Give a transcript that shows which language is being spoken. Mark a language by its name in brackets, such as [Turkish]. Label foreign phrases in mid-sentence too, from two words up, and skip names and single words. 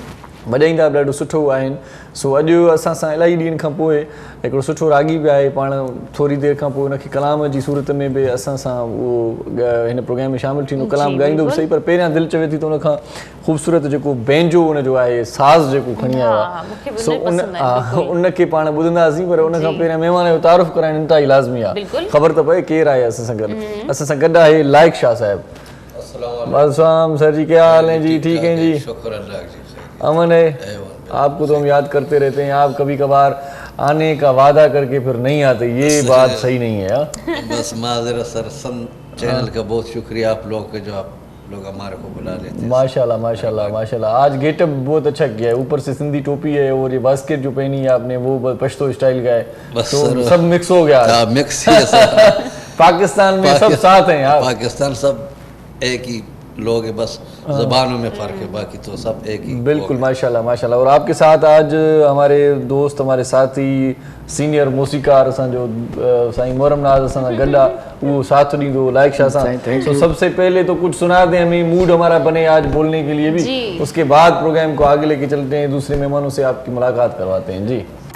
[Sindhi] वॼाईंदा बि ॾाढो सुठो आहिनि। सो अॼु असां सां इलाही ॾींहंनि खां पोइ हिकिड़ो सुठो रागी बि आहे, पाण थोरी देरि खां पोइ हुनखे कलाम जी सूरत में बि असां सां उहो हिन प्रोग्राम में शामिलु थींदो, कलाम ॻाईंदो बि सही, पर पहिरियां दिलि चवे थी त हुनखां ख़ूबसूरत जेको बैंजो हुनजो आहे, साज़ जेको खणी आयो आहे, सो उनखे पाण ॿुधंदासीं, पर उनखां पहिरियां महिमान जो तारुफ़ कराइण इंतिहाई लाज़मी आहे। ख़बर त पए केरु आहे असां सां गॾु। असां सां गॾु आहे लाइक शाह साहिबु। [Urdu] السلام سر جی، کیا حال ہے جی? ٹھیک ہے جی، امن ہے. آپ کو تو ہم یاد کرتے رہتے ہیں، آپ کبھی کبھار آنے کا وعدہ کر کے پھر نہیں آتے، یہ بات صحیح نہیں ہے. بس معذرت سر، سن چینل کا بہت شکریہ آپ لوگ کے، جو آپ لوگ ہمارے کو بلا لیتے ہیں. ماشاءاللہ ماشاءاللہ ماشاءاللہ، آج گیٹ اپ بہت اچھا کیا ہے، اوپر سے سندھی ٹوپی ہے اور یہ باسکٹ جو پہنی ہے آپ نے وہ پشتو اسٹائل کا ہے، تو سب مکس ہو گیا. مکس ہی ہے سر. پاکستان میں سب ساتھ ہیں یار, پاکستان سب ایک ہی لوگ ہیں، بس زبانوں میں فرق ہے، باقی تو سب ایک ہی. بالکل ماشاءاللہ ماشاءاللہ. اور آپ کے ساتھ آج ہمارے دوست، ہمارے ساتھی، سینیئر موسیقار [Sindhi] असांजो साईं मोहरम नाज़ असां सां गॾु आहे, [Urdu] وہ ساتھ [Sindhi] ॾींदो लाइक शाह सां। [Urdu] تو سب سے پہلے تو کچھ سنا دیں ہمیں، موڈ ہمارا بنے آج بولنے کے لیے بھی، اس کے بعد پروگرام کو آگے لے کے چلتے ہیں، دوسرے مہمانوں سے آپ کی ملاقات کرواتے ہیں جی.